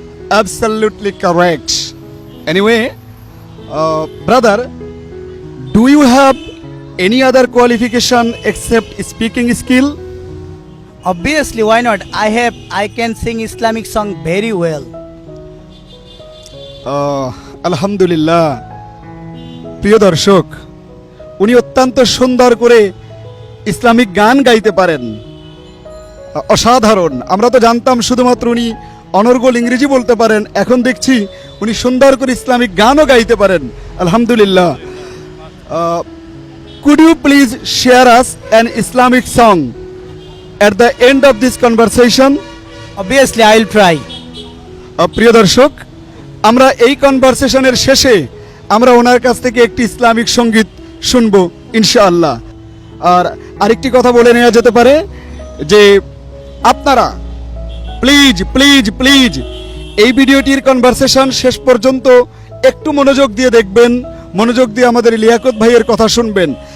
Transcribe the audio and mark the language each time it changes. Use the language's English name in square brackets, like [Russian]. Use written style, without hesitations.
[English] Absolutely correct. Anyway, brother, do you have any other qualification except speaking skill? Obviously, why not? I can sing Islamic song very well. [Bangla] আলহামদুলিল্লাহ। প্রিয় দর্শক, উনি অত্যন্ত সুন্দর করে Islamic গান গাইতে পারেন। অসাধারণ। আমরা তো জানতাম শুধুমাত্র উনি অনর্গল ইংরেজি বলতে পারেন, এখন দেখছি উনি সুন্দর করে ইসলামিক গানও গাইতে পারেন। আলহামদুলিল্লাহ। [English] Could you please share us an Islamic song at the end of this conversation? Obviously, I will try. [Bangla] প্রিয় দর্শক, আমরা এই কনভারসেশনের শেষে আমরা ওনার কাছ থেকে একটি ইসলামিক সঙ্গীত শুনবো ইনশাআল্লাহ। আর আরেকটি কথা বলে নেওয়া যেতে পারে যে আপনারা প্লিজ প্লিজ প্লিজ এই ভিডিওটির কনভারসেশন শেষ পর্যন্ত একটু মনোযোগ দিয়ে দেখবেন, মনোযোগ দিয়ে আমাদের লিয়াকত ভাইয়ের কথা শুনবেন।